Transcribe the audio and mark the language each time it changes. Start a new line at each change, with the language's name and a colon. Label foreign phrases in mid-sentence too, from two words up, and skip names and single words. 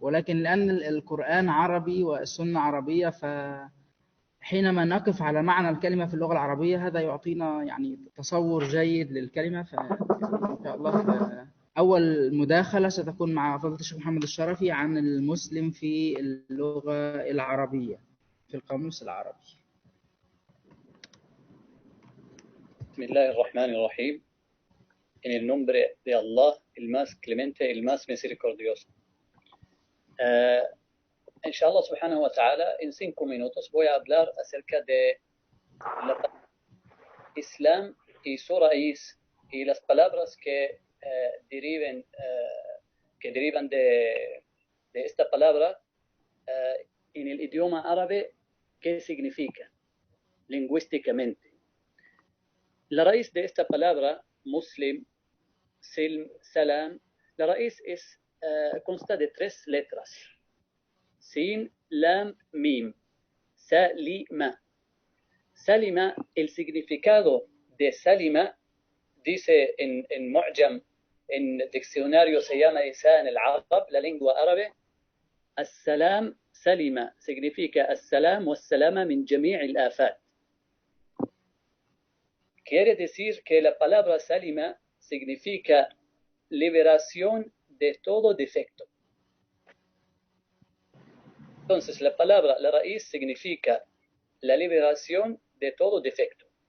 Arabic: ولكن لأن القرآن عربي والسنة عربية، حينما نقف على معنى الكلمة في اللغة العربية هذا يعطينا تصور جيد للكلمة. إن شاء الله أول مداخلة ستكون مع فضيلة الشيخ محمد الشرفي عن المسلم في اللغة العربية في القاموس العربي. بسم الله الرحمن الرحيم.
Spanish: En el nombre de Allah, el más clemente, el más misericordioso.
Arabic: إن شاء الله سبحانه وتعالى,
Spanish: en 5 minutos voy a hablar acerca de la Islam y su raíz y las palabras que derivan de esta palabra en el idioma árabe, qué significa lingüísticamente. La raíz de esta palabra,
Arabic: مسلم، سلم، سلام,
Spanish: la raíz consta de 3 letras. Sin, lam, mim. Salima. Salima, el significado de salima, dice en mu'jam, en diccionario se llama lisan al-arab, la lengua árabe,
Arabic: السلام سلم, significa السلام والسلامة من جميع الآفات.
Spanish: Quiere decir que la palabra salima significa liberación de todo defecto. Entonces, la raíz significa la liberación de todo defecto.